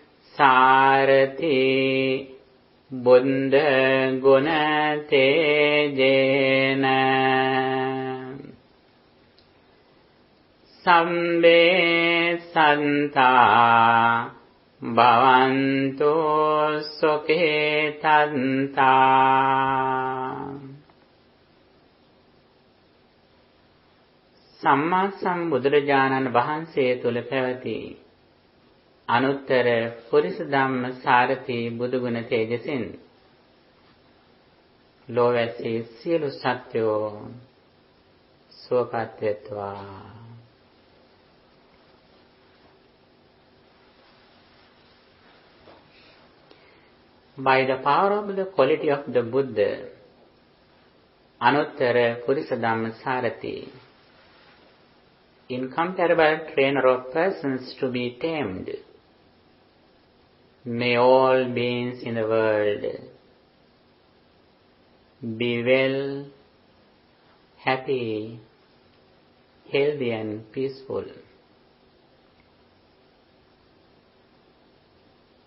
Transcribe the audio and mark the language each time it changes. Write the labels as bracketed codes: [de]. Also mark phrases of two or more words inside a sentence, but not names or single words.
[pi] Sarathi Buddha Guna Tejena Sambe Santa Bhavanto Suketanta. [si] සම්මා සම්බුදුරජාණන් වහන්සේ තුල පැවති [pi] අනුත්තර පුරිස ධම්ම සාරථි [si] බුදුගුණ තේජසින් ලෝවැසි සියලු සත්වෝ සුවපත් වෙත්වා. [en] By the power of the quality of the Buddha, [pi] Anuttara Purisa Dhamma Sarathi, [en] incomparable trainer of persons to be tamed, may all beings in the world be well, happy, healthy and peaceful.